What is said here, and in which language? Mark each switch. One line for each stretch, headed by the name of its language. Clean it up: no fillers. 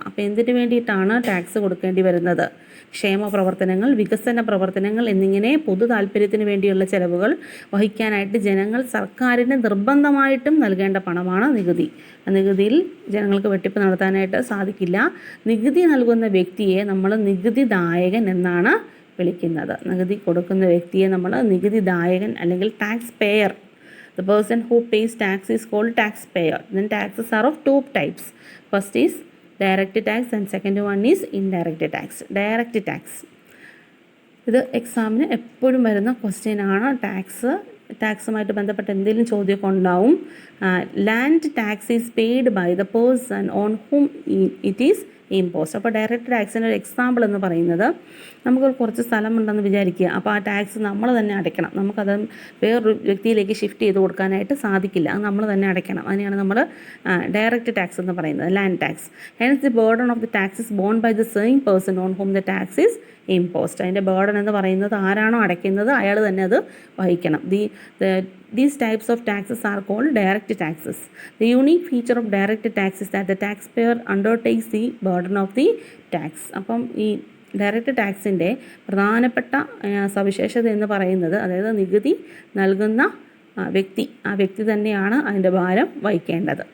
Malayalam: അപ്പോൾ എന്തിനു വേണ്ടിയിട്ടാണ് ടാക്സ് കൊടുക്കേണ്ടി വരുന്നത്? ക്ഷേമ പ്രവർത്തനങ്ങൾ, വികസന പ്രവർത്തനങ്ങൾ എന്നിങ്ങനെ പൊതു താല്പര്യത്തിന് വേണ്ടിയുള്ള ചെലവുകൾ വഹിക്കാനായിട്ട് ജനങ്ങൾ സർക്കാരിന് നിർബന്ധമായിട്ടും നൽകേണ്ട പണമാണ് നികുതി. നികുതിയിൽ ജനങ്ങൾക്ക് വെട്ടിപ്പ് നടത്താനായിട്ട് സാധിക്കില്ല. നികുതി നൽകുന്ന വ്യക്തിയെ നമ്മൾ നികുതിദായകൻ എന്നാണ് വിളിക്കുന്നത്. നികുതി കൊടുക്കുന്ന വ്യക്തിയെ നമ്മൾ നികുതിദായകൻ അല്ലെങ്കിൽ tax payer.
English: The person who pays tax is called taxpayer. Then taxes are of two types. First is direct tax and second one is indirect tax.
Malayalam: Direct tax, ഇത് എക്സാമിന് എപ്പോഴും വരുന്ന ക്വസ്റ്റ്യൻ ആണ്. ടാക്സുമായിട്ട് ബന്ധപ്പെട്ട എന്തെങ്കിലും ചോദ്യമൊക്കെ ഉണ്ടാവും.
English: Land tax is paid by the person on whom it is imposed.
Malayalam: അപ്പോൾ direct ടാക്സിൻ്റെ ഒരു എക്സാമ്പിൾ എന്ന് പറയുന്നത്, നമുക്ക് കുറച്ച് സ്ഥലമുണ്ടെന്ന് വിചാരിക്കുക. അപ്പോൾ ആ ടാക്സ് നമ്മൾ തന്നെ അടയ്ക്കണം. നമുക്കത് വേറൊരു വ്യക്തിയിലേക്ക് ഷിഫ്റ്റ് ചെയ്ത് കൊടുക്കാനായിട്ട് സാധിക്കില്ല. അത് നമ്മൾ തന്നെ അടയ്ക്കണം. അതിനെയാണ് നമ്മൾ ഡയറക്റ്റ് ടാക്സ് എന്ന് പറയുന്നത്, land tax.
English: Hence the burden of the tax is borne by the same person on whom the tax is imposed.
Malayalam: അതിൻ്റെ ബേർഡൻ എന്ന് പറയുന്നത് ആരാണോ അടയ്ക്കുന്നത് അയാൾ തന്നെ അത് വഹിക്കണം.
English: These types of taxes are called direct taxes. The unique feature of direct tax is that the taxpayer undertakes the burden of the tax.
Malayalam: അപ്പം ഈ ഡയറക്റ്റ് ടാക്സിൻ്റെ പ്രധാനപ്പെട്ട സവിശേഷത എന്ന് പറയുന്നത്, അതായത് നികുതി നൽകുന്ന ആ വ്യക്തി തന്നെയാണ് അതിൻ്റെ ഭാരം വഹിക്കേണ്ടത്.